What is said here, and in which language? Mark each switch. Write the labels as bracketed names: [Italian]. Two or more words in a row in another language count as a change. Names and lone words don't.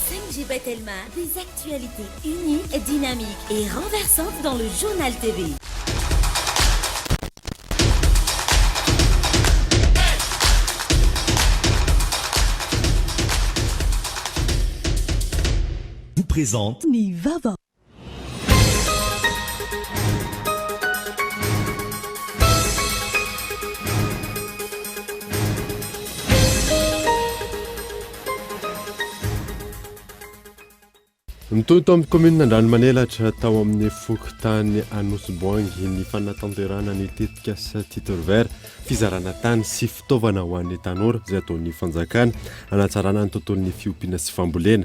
[French] Najib Telma, des actualités uniques, dynamiques et renversantes dans le journal TV. Vous présente Ni Vava. [Malagasy] Mitoto amin'ny commune Andranomanelatra tao amin'ny fokontany Anosiboangy ny fanatanterahana ny tetika asa [French] titre vert [Malagasy] fizarana tany sy fitaovana ho an'ny tanora izay ataon'ny fanjakana hanatsarana ny tontolon'ny fiompiana sy fambolena.